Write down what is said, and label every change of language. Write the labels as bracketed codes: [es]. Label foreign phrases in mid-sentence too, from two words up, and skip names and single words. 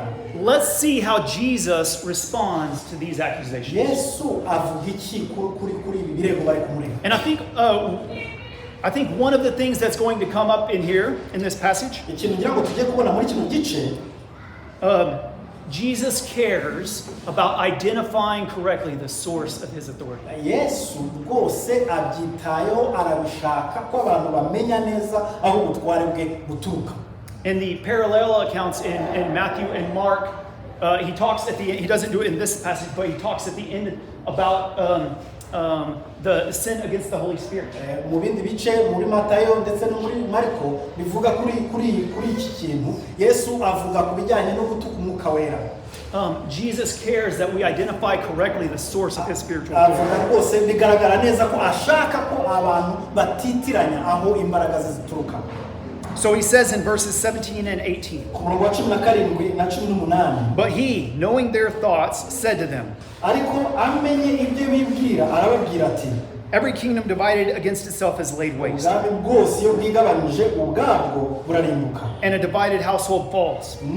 [en] Let's see how Jesus responds to these accusations. [rw] Yesu avuga iki kuri ibi birego bari kumurega. [en] And I think one of the things that's going to come up in here in this passage, [rw] ikintu ngira ngo tujye kubona muri kino gice, [en] Jesus cares about identifying correctly the source of his authority. [rw] Yesu rwose abyitayeho arabishaka ko abantu bamenya neza aho ubutware bwe buturuka. [en] In the parallel accounts in Matthew and Mark, he talks at the end, he doesn't do it in this passage, but he talks at the end about the sin against the Holy Spirit. [rw] Mu bindi bice muri Matayo ndetse no muri Marko bivuga kuri iki kintu, Yesu avuga ku bijyanye no gutuka umwuka wera. [en] Jesus cares that we identify correctly the source of his spiritual authority. [rw] Avuga rwose bigaragara neza ko ashaka ko abantu batitiranya aho imbaraga zituruka. [en] So he says in verses 17 and 18, but he, knowing their thoughts, said to them, every kingdom divided against itself is laid waste, and a divided household falls.